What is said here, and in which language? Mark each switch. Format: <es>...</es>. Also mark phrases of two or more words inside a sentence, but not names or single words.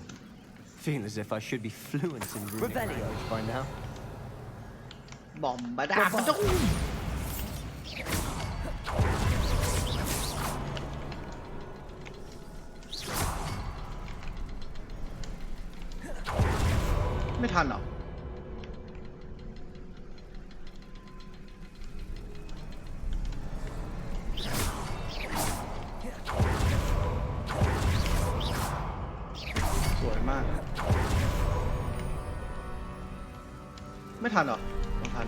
<en>Feel as if I should be fluent in runic language by now. Bom ba da ba dum.</en> <th>ไม่ทันหรอสวยมากไม่ทันหรอไม่ทัน</th>